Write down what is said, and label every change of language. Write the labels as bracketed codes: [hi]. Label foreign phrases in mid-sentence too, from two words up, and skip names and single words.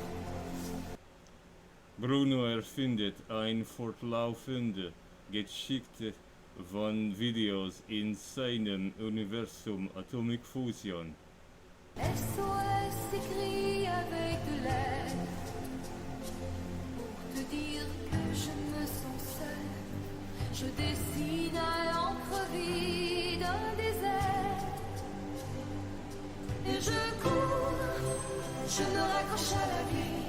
[de] Bruno erfindet ein fortlaufende Geschichte von Videos in seinem Universum Atomic Fusion. [fr] SOS écrit avec de l'air pour te dire que je me sens seule. Je dessine à l'encre vide un désert. Et je cours, je me raccroche à la vie.